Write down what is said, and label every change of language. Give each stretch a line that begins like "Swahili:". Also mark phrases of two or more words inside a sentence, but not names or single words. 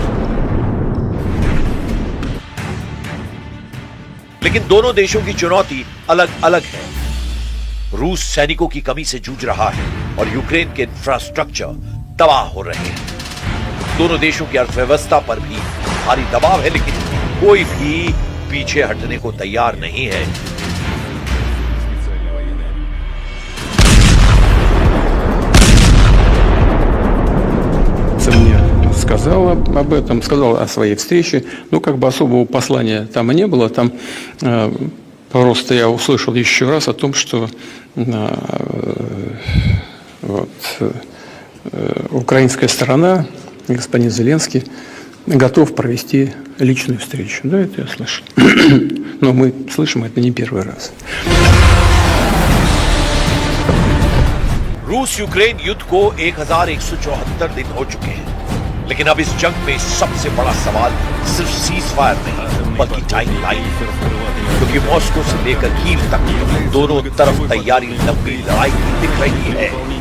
Hindi: लेकिन दोनों देशों की चुनौती अलग अलग है। रूस सैनिकों की कमी से जूझ रहा है और यूक्रेन के इंफ्रास्ट्रक्चर तबाह हो रहे हैं। दोनों देशों की अर्थव्यवस्था पर भी भारी दबाव है, लेकिन कोई भी पीछे हटने को तैयार नहीं है।
Russian: Мне сказала об этом, сказала о своей встрече. Ну, как бы особого послания там и не было. Там просто я услышал еще раз о том, что украинская сторона, господин Зеленский, готов провести личную встречу. Да, это я слышал. Но мы слышим это не первый раз.
Hindi: रूस यूक्रेन युद्ध को 1174 दिन हो चुके हैं, लेकिन अब इस जंग में सबसे बड़ा सवाल सिर्फ सीज फायर नहीं बल्कि टाइम लाइन है, क्योंकि मॉस्को से लेकर कीव तक दोनों तरफ तैयारी लंबी लड़ाई की दिख रही है।